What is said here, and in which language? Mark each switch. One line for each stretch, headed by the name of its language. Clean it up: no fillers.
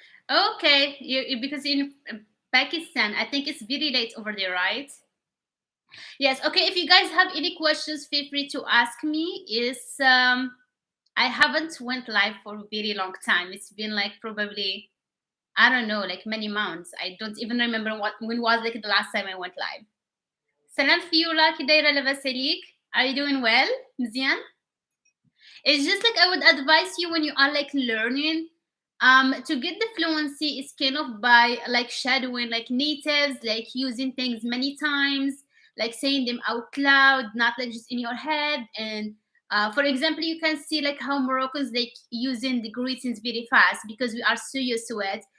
English: Okay, because in Pakistan, I think it's very late over there, right? Yes. Okay. If you guys have any questions, feel free to ask me. Is I haven't went live for a very long time. It's been like probably I don't know, like many months. I don't even remember what when was like the last time I went live.
Arabic: Salam Fiula, كي دايرة لاباس عليك?
English: Are you doing well?
Arabic: مزيان?
English: It's just like I would advise you when you are like learning, to get the fluency is kind of by like shadowing like natives, like using things many times, like saying them out loud, not like just in your head. And for example, you can see like how Moroccans like using the greetings very fast because we are so used to it.